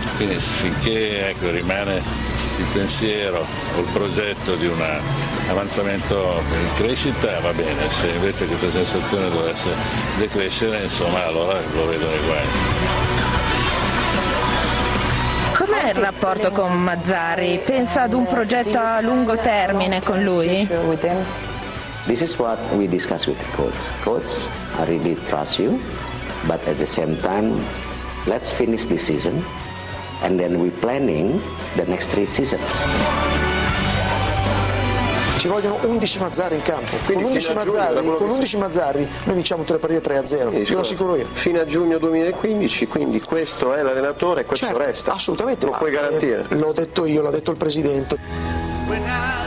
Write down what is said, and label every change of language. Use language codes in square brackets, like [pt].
[it] Quindi finché rimane il pensiero o il progetto di un avanzamento in crescita va bene, se invece questa sensazione dovesse decrescere, insomma, allora lo vedo nei guai. Com'è il rapporto con Mazzarri? Pensa ad un progetto a lungo termine con lui? [en] This is what we discuss with the coach. Coach, I really trust you, but at the same time, let's finish this season. And then we planning the next 3 seasons. [it] Ci vogliono 11 Mazzarri in campo. Quindi con 11 Mazzarri, con 11 Mazzarri noi vinciamo tutte le partite 3-0. Sì, sono sicuro io. Fino a giugno 2015, quindi questo è l'allenatore e questo, certo, resta. Assolutamente. Lo puoi garantire. L'ho detto io, l'ha detto il presidente.